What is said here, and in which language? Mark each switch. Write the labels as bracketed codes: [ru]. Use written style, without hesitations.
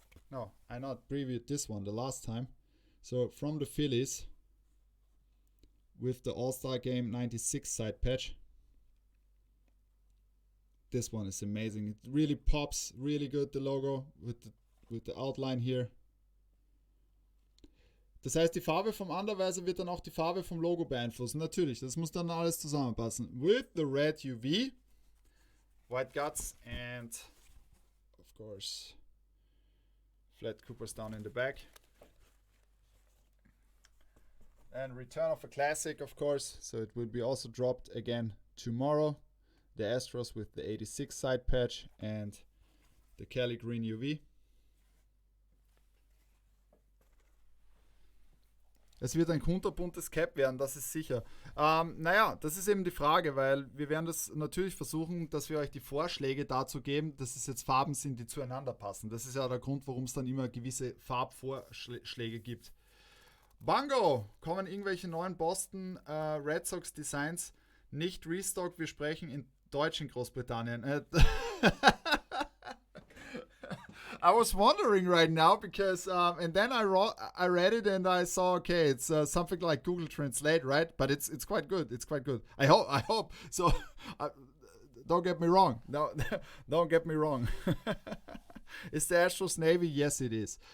[en] No, I not previewed this one the last time. So from the Phillies with the All-Star Game 96 side patch. This one is amazing. It really pops really good, the logo with the outline here. [de] Das heißt, die Farbe vom Underweise wird dann auch die Farbe vom Logo beeinflussen. Natürlich, das muss dann alles zusammenpassen. [en] With the red UV, white guts, and of course, flat Coopers down in the back. And return of a classic, of course. So it will be also dropped again tomorrow. The Astros with the 86 side patch and the Cali Green UV. [de] Es wird ein kunterbuntes Cap werden, das ist sicher. Naja, das ist eben die Frage, weil wir werden das natürlich versuchen, dass wir euch die Vorschläge dazu geben, dass es jetzt Farben sind, die zueinander passen. Das ist ja der Grund, warum es dann immer gewisse Farbvorschläge gibt. Bango! Kommen irgendwelche neuen Boston Red Sox Designs? Nicht Restock, wir sprechen in Deutsch in Großbritannien. [en] I was wondering right now because, and then I read it and I saw, okay, it's something like Google Translate, right? But it's quite good. It's quite good. I hope. So, don't get me wrong. No, don't get me wrong. Is the Astros Navy? Yes, it is.